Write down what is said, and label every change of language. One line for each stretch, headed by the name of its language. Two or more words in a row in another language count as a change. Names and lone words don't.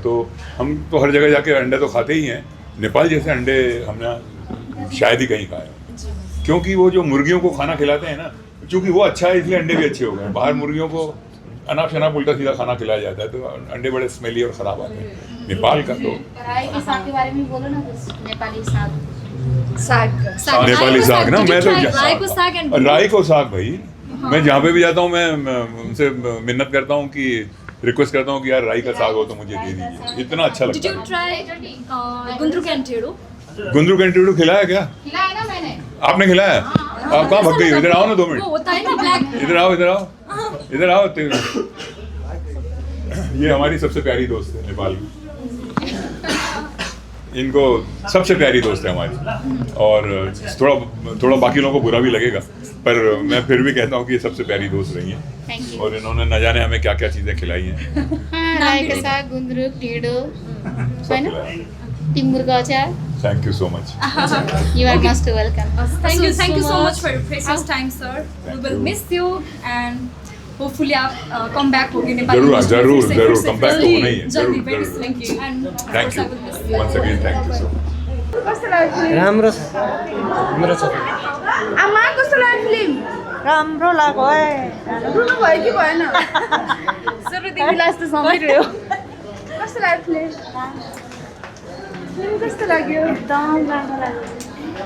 Hindi: तो हम तो हर जगह जाके अंडे तो खाते ही हैं, नेपाल जैसे अंडे हमने शायद ही कहीं खाए, क्योंकि वो जो मुर्गियों को खाना खिलाते हैं ना, क्योंकि वो अच्छा है इसलिए अंडे भी अच्छे हो गए। बाहर मुर्गियों को अनाप शनाप उल्टा सीधा खाना खिलाया जाता है, तो अंडे बड़े स्मेली और ख़राब आते हैं। नेपाल का तो राई के साग के बारे में बोलो ना कुछ, नेपाली साग। नेपाली साग ना, मैं तो
Nepali: राई को साग and
Hindi: राई को साग भाई, मैं जहाँ पे भी जाता हूँ मैं उनसे मिन्नत करता हूँ कि रिक्वेस्ट करता हूँ कि यार राई का साग हो तो मुझे दे दीजिए, इतना अच्छा
English: Did
Hindi: लगता
English: you
Hindi: है।
English: try गुन्द्रुक एंड ढेँडो?
Hindi: गुन्द्रुक एंड ढेँडो खिलाया क्या खिलाया ना मैंने। आपने? खिलाया? आप कहाँ भग गई हो? इधर आओ ना 2 वो मिनट, होता है ना ब्लैक। इधर आओ, इधर आओ, इधर आओ। ये हमारी सबसे प्यारी दोस्त है नेपाल की, इनको सबसे प्यारी दोस्त है हमारी, और थोड़ा बाकी लोगों को बुरा भी लगेगा, पर मैं फिर भी कहता हूँ कि ये सबसे प्यारी दोस्त रही हैं,
English: thank you.
Hindi: और इन्होंने न जाने हमें क्या क्या चीज़ें खिलाई हैं। हाँ, राई का साग, गुन्द्रुक, ढिँडो, होइन,
Nepali: टिमुरको अचार।
English: thank you so much. You are most welcome. Thank you so much for your precious time, sir. We will miss you and hopefully आप come back
Hindi: होगे नेपाल में। जरूर
English: come back
Hindi: तो होना ही है, जल्दी, जरूर,
English: very
Hindi: जरूर।
English: thank you and थैंक of course I will miss you. यू once again, thank you so much।
Nepali: राम्रो छ, राम्रो छ। आमा कस्तो लाग्यो फिल्म? राम्रो लाग्यो है। रुनु भयो कि भएन? सुरुदेखि लास्ट सँगै कस्तो लाग्यो फिल्म? फिल्म कस्तो लाग्यो? एकदम राम्रो लाग्यो।